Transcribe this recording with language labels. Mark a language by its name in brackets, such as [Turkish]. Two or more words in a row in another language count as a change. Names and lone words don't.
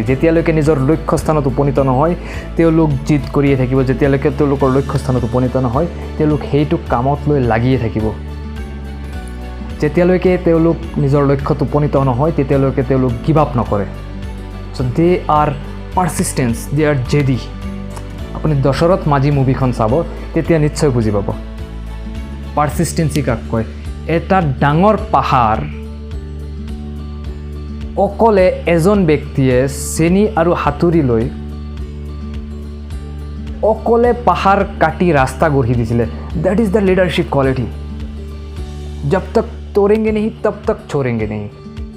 [Assamese] যেতিয়ালৈকে নিজৰ লক্ষ্যস্থানত উপনীত নহয় তেওঁলোক জিদ কৰিয়ে থাকিব যেতিয়ালৈকে তেওঁলোকৰ লক্ষ্যস্থানত উপনীত নহয় তেওঁলোক সেইটো কামত লৈ লাগিয়ে থাকিব যেতিয়ালৈকে তেওঁলোক নিজৰ লক্ষ্যত উপনীত নহয় তেতিয়ালৈকে তেওঁলোক [English] give up [Assamese] নকৰে [English] so they are persistence they are [Assamese] জেদি আপুনি দশৰথ মাঝি মুভিখন চাব তেতিয়া নিশ্চয় বুজি পাব পাৰ্চিষ্টেঞ্চি কাক কয় এটা ডাঙৰ পাহাৰ অকলে এজন ব্যক্তিয়ে চেনি আৰু হাতুৰি লৈ অকলে পাহাৰ কাটি ৰাস্তা গঢ়ি দিছিলে [English] that is the leadership quality [Hindi] जब तक तोड़ेंगे नहीं तब तक छोड़ेंगे नहीं